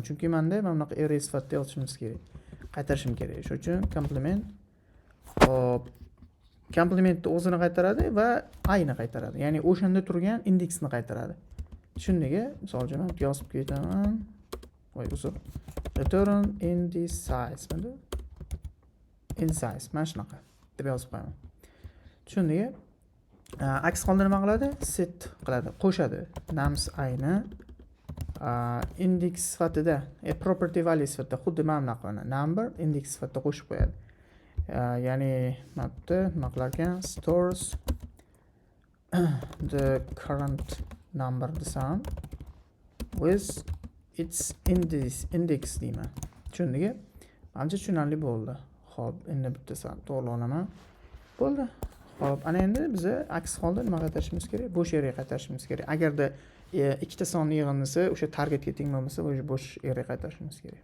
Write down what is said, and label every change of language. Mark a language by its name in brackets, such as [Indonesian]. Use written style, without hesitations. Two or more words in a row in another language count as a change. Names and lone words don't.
[Uzbek] Chunki menda mana bunaqa array sifatida yozishimiz kerak. Qaytarishim kerak. Shuning uchun complement. Hop. Complementni o'zini qaytaradi va ayni qaytaradi. Ya'ni o'shanda turgan indeksni qaytaradi. Shundaga, misol uchun men yozib ketaman. Voy, uzr. [English] Return in this size. Mana in size. [Uzbek] Mana shunaqa deb yozib qo'yaman. Shundaga aks holda nima qiladi? Set qiladi, qo'shadi. Nums ayni index sifatida, property value sifatida xuddi mana bunaqa [English] number index [Uzbek] sifatida qo'shib qo'yadi. Ya'ni mana bu nima qilar ekan? [English] Stores the current number desam with its index deyman. [Uzbek] Tushundingmi? Menimcha tushunarli bo'ldi. Xo'p, endi bittasi to'g'rilaman. Bo'ldi. Xo'p, ana endi biz aks holda nima qaytarishimiz kerak? Bo'sh array qaytarishimiz kerak. Agarda ikkita sonni yig'indisi o'sha targetga teng bo'lmasa, o'sha bo'sh array qaytarishimiz kerak.